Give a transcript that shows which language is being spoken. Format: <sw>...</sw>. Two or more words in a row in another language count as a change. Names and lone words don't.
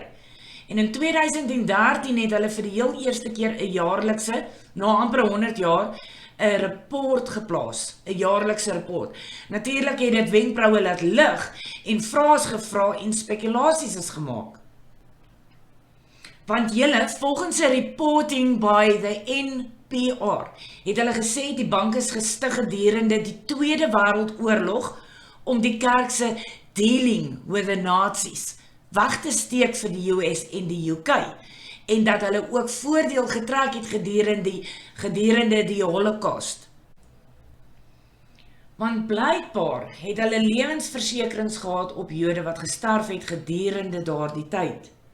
<af>En in 2013 het hulle vir die heel eerste keer 'n jaarlikse, na amper 100 jaar, 'n rapport geplaas, 'n jaarlikse rapport. Natuurlik het dit wenkbroue laat lig en vrae gevra en spekulasies is gemaak. Want julle, volgens 'n</af> <en>reporting by the NPR,</en> <af>het hulle gesê die bank is gestig gedurende die Tweede Wêreldoorlog om die kerk se</af> <en>dealing with the Nazis</en> <af>weg te steek vir die US en die UK, en dat hulle ook voordeel getrek het gedurende die Holocaust. Want blykbaar het hulle lewensversekerings gehad op Jode wat gesterf het gedurende daardie tyd.</af>